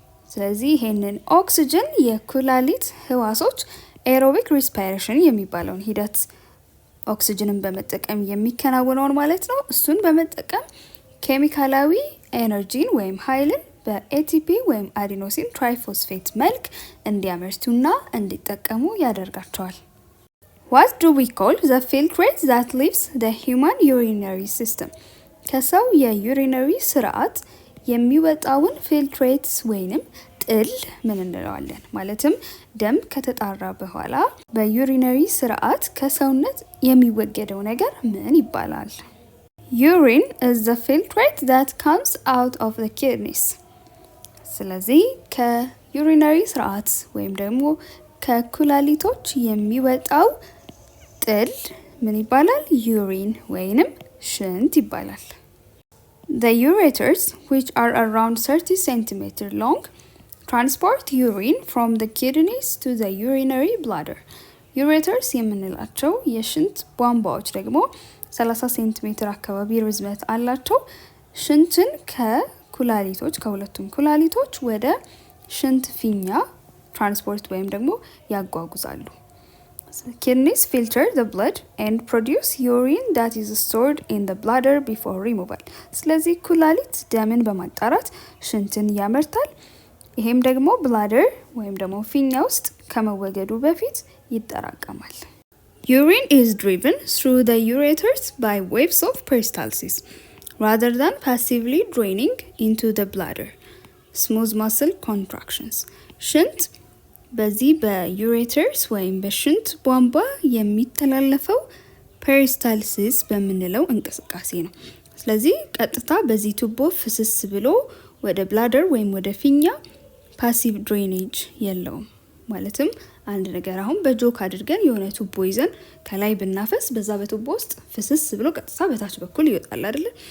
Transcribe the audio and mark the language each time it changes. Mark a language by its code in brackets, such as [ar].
[am] ስለዚህ ይሄንን ኦክሲጅን የኩላሊት ህዋሶች aerobic respiration የሚባለውን ሂደት ኦክሲጅንን በመጠቀም የሚከናወነውን ማለት ነው። እሱን በመጠቀም ኬሚካላዊ ኤነርጂን ወይም ኃይልን በኤቲፒ ወይም አዲኖሲን ትራይፎስፌት መልክ እንዲያመርቱና እንዲጠቀሙ ያደርጋቸዋል። [en] What do we call the filtrate that leaves the human urinary system? [am] ከሰው የዩሪነሪ ስርዓት የሚወጣውን ፊልትሬትስ ወይንም ጥል ምን እንለዋለን? ማለትም ደም ከተጣራ በኋላ በዩሪነሪ ስርዓት ከሰውነት የሚወገደው ነገር ምን ይባላል? [en] Urine is the filtrate that comes out of the kidneys. [am] ስለዚህ ከዩሪነሪ ስርዓት ወይም ደግሞ ከኩላሊቶች የሚወጣው ጥል ምን ይባላል? ዩሪን ወይንም ሽንት ይባላል። [en] The ureters, which are around 30 cm long, transport urine from the kidneys to the urinary bladder. [am] ureters የምንላቸው የሽንት ቧንቧዎች ደግሞ 30 ሴንቲሜትር አካባቢ ርዝመት አላቸው። ሽንትን ከኩላሊቶች ከሁለቱም ኩላሊቶች ወደ ሽንት ፊኛ ትራንስፖርት ወይም ደግሞ ያጓጉዛሉ። [en] Kidneys filter the blood and produce urine that is stored in the bladder before removal. [am] ስለዚህ ኩላሊት ደምን በማጣራት ሽንትን ያመርታል። ይሄም ደግሞ ብላደር ወይም ደግሞ ፊኛ ውስጥ ከመወገዱ በፊት ይጠራቀማል። [en] Urine is driven through the ureters by waves of peristalsis rather than passively draining into the bladder. Smooth muscle contractions. [am] ሽንት በዚህ በዩሬተርስ ወይም በሽንት ቧንቧ የሚተላለፈው ፔሪስታልሲስ በምንለው እንቅስቃሴ ነው። ስለዚህ ቀጥታ በዚህ ቱቦ ፍስስ ብሎ ወደ ብላደር ወይም ወደ ፊኛ ፓሲቭ ድሬኔጅ የለውም። ማለትም አንድ ነገር አሁን በጆክ አድርገን የሆነ ቱቦ ይዘን ከላይ ብናፈስ በዛ በቱቦ ውስጥ ፍስስ ብሎ ቀጥታ በታች በኩል ይወጣል አይደል?